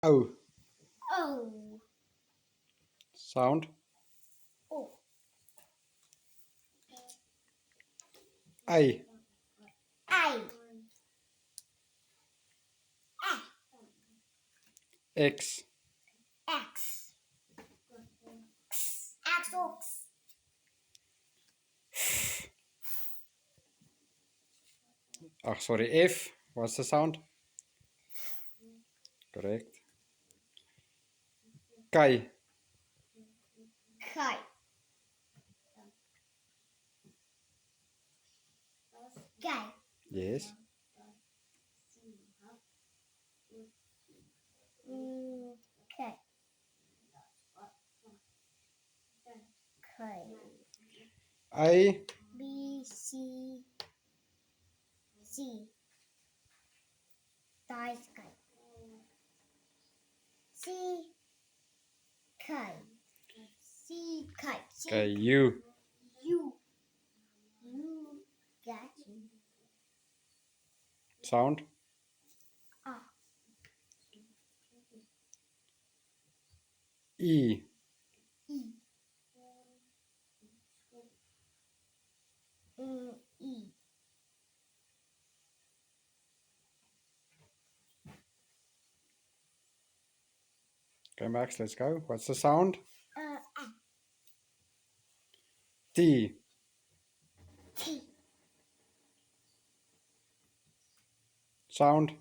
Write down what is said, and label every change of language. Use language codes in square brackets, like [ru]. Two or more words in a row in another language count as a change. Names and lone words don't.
[en] O. O. Sound. O. A. I. X. X. X. Ox. Oh, sorry. F. What's the sound? Correct. K. Kai. Kai. Yes. Kai. Kai. A. B. C. C. Die sky. C. Kai. C. Kai. K. U. U. U. Got you. Sound. Ah. E. E. E. Okay, Max, let's go. What's the sound? A. T. T. Sound.